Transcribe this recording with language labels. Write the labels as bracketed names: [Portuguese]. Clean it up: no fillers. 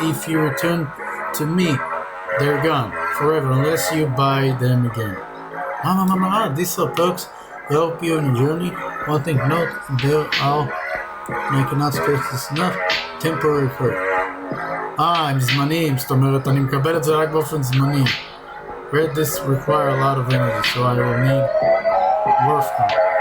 [English] If you return to me, they're gone forever unless you buy them again. These are perks to help you in your journey. One thing to note, there are, and I cannot stress this enough, temporary perks. [Hebrew] הם זמניים, זאת אומרת, אני מקבל את זה רק באופן זמני. [English] Read this require a lot of energy, so I will need worth them.